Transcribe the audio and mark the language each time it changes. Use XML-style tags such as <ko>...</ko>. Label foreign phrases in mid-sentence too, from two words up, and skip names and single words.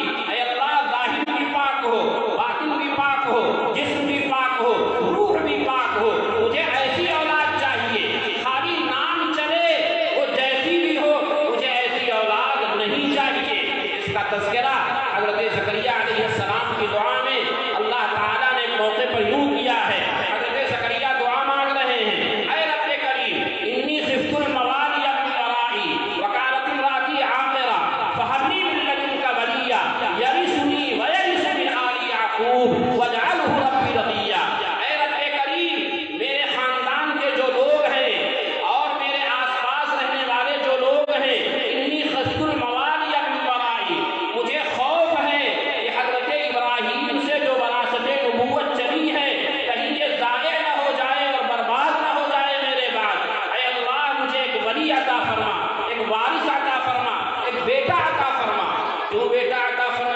<ur>اے اللہ, ظاہر بھی پاک ہو, باطن بھی پاک ہو, جسم بھی پاک ہو, روح بھی پاک ہو, مجھے ایسی اولاد چاہیے, خالی نام چلے وہ جیسی بھی ہو, مجھے ایسی اولاد نہیں چاہیے. اس کا تذکرہ حضرت زکریا علیہ السلام کی دعا میں اللہ تعالیٰ نے موقع پر یوں کیا ہے. حضرت زکریا دعا مانگ رہے ہیں, اے رب کریم</ur> <ar>انی خفت الموالی من ورائی وکانت امراتی عاقرہ فہب لی من لدنک ولیہ یرثنی ویرث من آل یعقوب واجعلہ رب رضیہ.</ar> <ur>اے رب کریم میرے خاندان کے جو لوگ ہیں اور میرے آس پاس رہنے والے جو لوگ ہیں,</ur> <ar>انی خفت الموالی من ورائی,</ar> <ur>مجھے خوف ہے کہ حضرت ابراہیم سے جو وراثت نبوت چلی ہے کہیں یہ ضائع نہ ہو جائے اور برباد نہ ہو جائے میرے بعد. اے اللہ مجھے ایک ولی عطا فرما, ایک وارث عطا فرما, ایک بیٹا عطا فرما. کیوں بیٹا عطا فرما؟</ur>